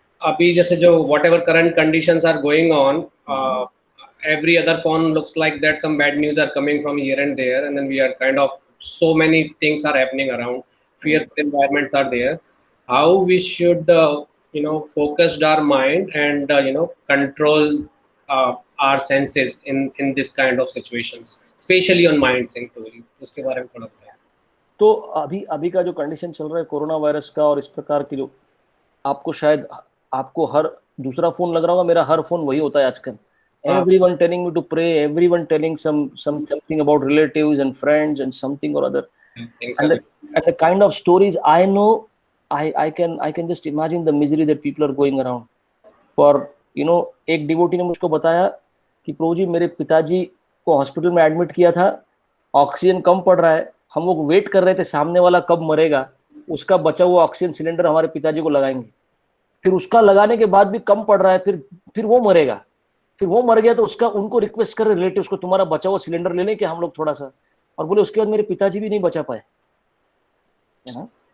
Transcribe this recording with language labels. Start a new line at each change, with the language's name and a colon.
Hindi: अभी जैसे जो
English: whatever current conditions are going on, every other phone looks like that some bad news are coming from here and there, and then we are kind of so many things are happening around, fearful environments are there. How we should focus our mind and control our senses in this kind of situations, especially on mind sync theory,
Hindi: उसके बारे में थोड़ा बताएं। तो अभी का जो condition चल रहा है कोरोना वायरस का, और इस प्रकार की जो आपको शायद आपको हर दूसरा फोन लग रहा होगा, मेरा हर फोन वही होता है आजकल।
English: Everyone telling me to pray, everyone telling something about relatives and friends and something or other, and the kind of stories I know, I can just imagine the misery that people are going around for.
Hindi: एक devotee ने मुझको बताया कि प्रभु जी मेरे पिताजी को hospital में admit किया था, ऑक्सीजन कम पड़ रहा है, हम लोग वेट कर रहे थे सामने वाला कब मरेगा, उसका बचा हुआ ऑक्सीजन सिलेंडर हमारे पिताजी को लगाएंगे, फिर उसका लगाने के बाद भी कम पड़ रहा है, फिर वो मरेगा, फिर वो मर गया तो उसका उनको रिक्वेस्ट कर रिलेटिव्स को तुम्हारा बचा हुआ सिलेंडर ले लें कि हम लोग थोड़ा सा, और बोले उसके बाद मेरे पिताजी भी नहीं बचा पाए, है ना।